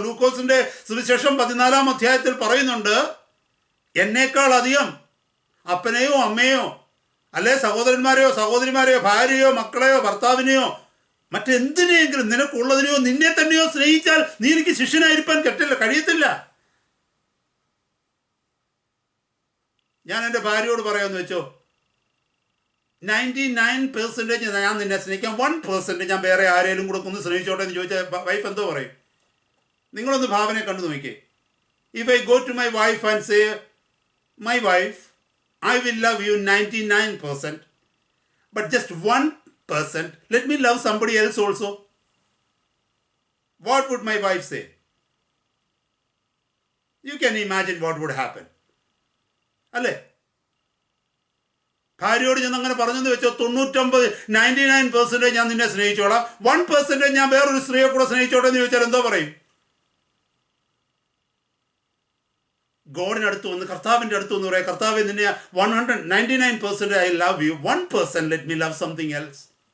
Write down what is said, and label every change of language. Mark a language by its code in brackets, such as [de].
[ml] ലൂക്കോസിന്റെ സുവിശേഷം 14-ാം അധ്യായത്തിൽ പറയുന്നുണ്ട്, എന്നേക്കാൾ അധികം അപ്പനെയോ അമ്മയോ അല്ലെ സഹോദരന്മാരെയോ സഹോദരിമാരെയോ ഭാര്യയോ മക്കളെയോ ഭർത്താവിനെയോ മറ്റെന്തിനെയെങ്കിലും നിനക്കുള്ളതിനെയോ നിന്നെ തന്നെയോ സ്നേഹിച്ചാൽ നീ എനിക്ക് ശിഷ്യനായിരിക്കാൻ കഴിയത്തില്ല. ഞാൻ എൻ്റെ ഭാര്യയോട് പറയാമെന്ന് വെച്ചോ, 99% ഞാൻ നിന്നെ സ്നേഹിക്കാം, 1% ഞാൻ വേറെ ആരെങ്കിലും കൂടെ ഒന്ന് സ്നേഹിച്ചോട്ടെ എന്ന് ചോദിച്ചാൽ വൈഫ് എന്തോ പറയും? നിങ്ങളൊന്ന് ഭാവനയെ കണ്ടു നോക്കിക്കേ. [en] If I go to my wife and say, my wife, I will love you 99%, but just 1%, let me love somebody else also. What would my wife say? You can imagine what would happen. [ml] അല്ലേ? ഭാര്യയോട് ഞാൻ അങ്ങനെ പറഞ്ഞെന്ന് വെച്ചോ, 99% ഞാൻ നിന്നെ സ്നേഹിച്ചോളാം, 1% ഞാൻ വേറൊരു സ്ത്രീയെ കൂടെ സ്നേഹിച്ചോട്ടെ എന്ന് ചോദിച്ചാൽ എന്തോ പറയും? ഗോഡിന് അടുത്ത് വന്ന്, കർത്താവിൻ്റെ അടുത്ത് വന്ന് പറയാം, കർത്താവെ നിന്നെ 99% [en] I love you, [ml] 1% [en] Let me love something else.